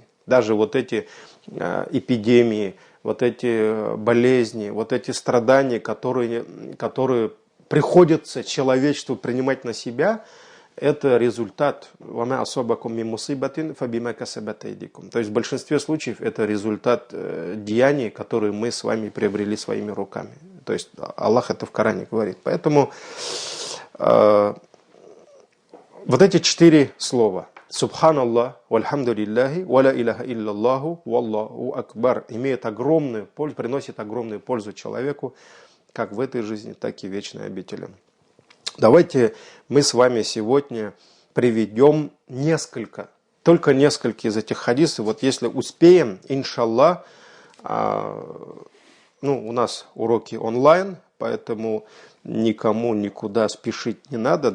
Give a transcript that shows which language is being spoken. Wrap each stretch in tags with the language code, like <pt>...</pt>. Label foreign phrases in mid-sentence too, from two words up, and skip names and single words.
<ru>Даже вот эти эпидемии, вот эти болезни, вот эти страдания, которые приходится человечеству принимать на себя, это результат, то есть в большинстве случаев это результат деяний, которые мы с вами приобрели своими руками. То есть Аллах это в Коране говорит. Поэтому вот эти 4 слова</ru> <ar>سبحان الله، والحمد لله، ولا إله إلا الله، والله أكبر</ar> <ru>имеют огромную пользу, приносят огромную пользу человеку, как в этой жизни, так и в вечной обители. Давайте мы с вами сегодня приведем только несколько из этих хадисов. Вот если успеем, иншаллах, у нас уроки онлайн, поэтому никому никуда спешить не надо.</ru>